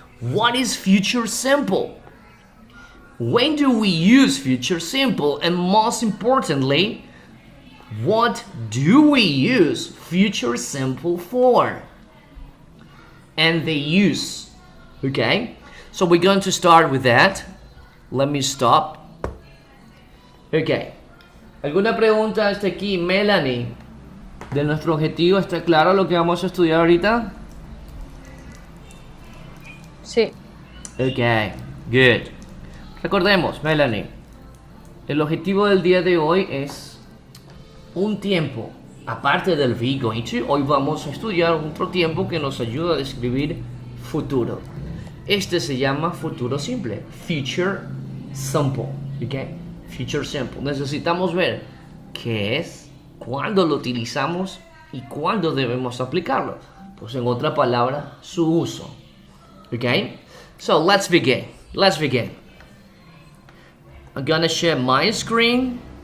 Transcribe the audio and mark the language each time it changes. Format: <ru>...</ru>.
<en>What is future simple? When do we use future simple? And most importantly, what do we use future simple for? And the use. Okay, so we're going to start with that. Let me stop.</en> <es>Ok, ¿alguna pregunta hasta aquí, Melanie? De nuestro objetivo, ¿está claro lo que vamos a estudiar ahorita? Sí.</es> <en>Ok, good.</en> <es>Recordemos, Melanie, el objetivo del día de hoy es un tiempo, aparte del be going to, hoy vamos a estudiar otro tiempo que nos ayuda a describir futuro. Este se llama futuro simple, future simple, ¿ok? Future simple. Necesitamos ver qué es, cuándo lo utilizamos y cuándo debemos aplicarlo. Pues en otra palabra, su uso.</es> <en>Okay? So let's begin. Let's begin. I'm gonna share my screen.</en>